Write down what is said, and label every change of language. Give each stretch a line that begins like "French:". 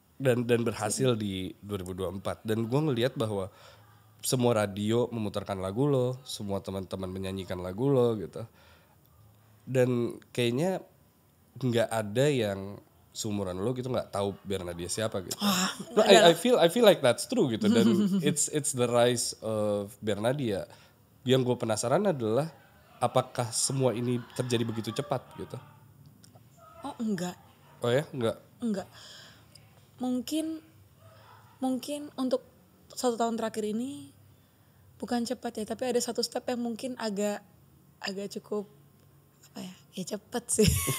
Indonesian: Dan berhasil di 2024. Dan gue ngelihat bahwa semua radio memutarkan lagu lo, semua teman-teman menyanyikan lagu lo gitu. Dan kayaknya nggak ada yang seumuran lo gitu nggak tahu Bernadya siapa gitu.
English: No, I feel like that's true gitu.
Indonesian: Dan
English: it's the rise of Bernadya.
Indonesian: Yang gue penasaran adalah apakah semua ini terjadi begitu cepat gitu? Oh enggak. Oh ya, enggak. Mungkin untuk 1 tahun terakhir ini bukan cepat ya, tapi ada satu step yang mungkin agak cukup apa ya cepet sih.